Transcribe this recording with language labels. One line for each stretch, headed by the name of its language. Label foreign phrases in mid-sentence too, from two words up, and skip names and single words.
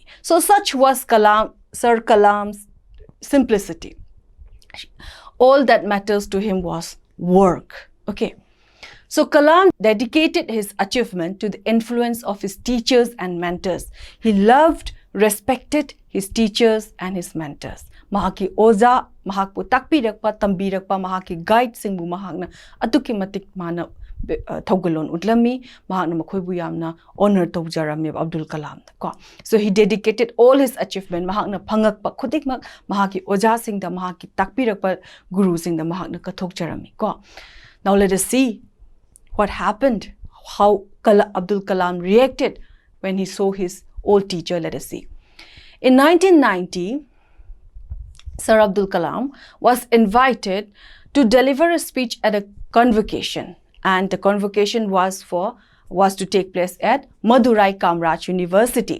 English: So such was Sir Kalam's simplicity. All that matters to him was work. Okay, so Kalam dedicated his achievement to the influence of his teachers and mentors. He loved, respected his teachers and his mentors.
Manipuri: Mahaki oza, mahakpo takpirakpa, tambirakpa, mahaki guide singbu mahakna atuki matik mana thogalon utlami, mahakna makhoibu yamna honor tawjarami Abdul Kalam.
English: So he dedicated all his achievement
Manipuri: mahakna phangakpa khutikmak mahaki oja singda, mahaki takpirakpa guru singda mahakna kathokjarami.
English: Now let us see what happened, how Abdul Kalam reacted when he saw his old teacher. Let us see. In 1990, Sir Abdul Kalam was invited to deliver a speech at a convocation, and the convocation was to take place at Madurai Kamraj University.